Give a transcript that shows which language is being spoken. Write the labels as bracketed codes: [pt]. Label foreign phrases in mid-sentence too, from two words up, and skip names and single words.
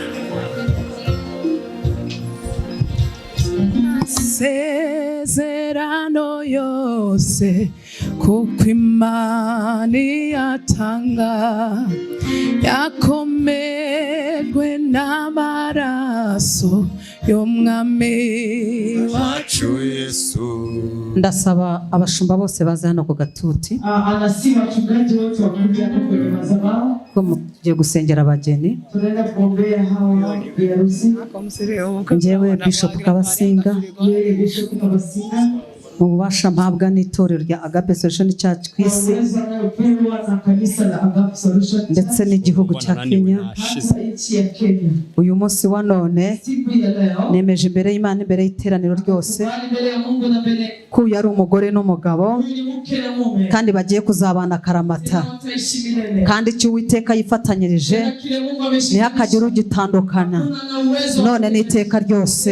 [rw] Sezerano yose kuko Imana yatanga yakomejwe n'amaraso y'umwami wacu Yesu. Ndasaba abashumba bose baza hano ku gatuti. [sw] Anasema wachungaji wote wakuja hapo kwenye madhabahu. [rw] Ko mugiye gusengera abageni. [sw] Tunaenda kuombea hawa biharusi. [rw] Njyewe Bishop Kabasinga. [sw] Yeye Bishop Kabasinga. [rw] Mu bubasha mpabwa n'itorero rya Agape Solution Church ku isi ndetse n'igihugu cya Kenya. Uyu munsi wa none nemeje imbere y'Imana, imbere y'iteraniro ryose, ko yari umugore n'umugabo kandi bagiye kuzabana akaramata, kandi icyo Uwiteka yifatanyirije ntihakagire ugitandukana none n'iteka ryose.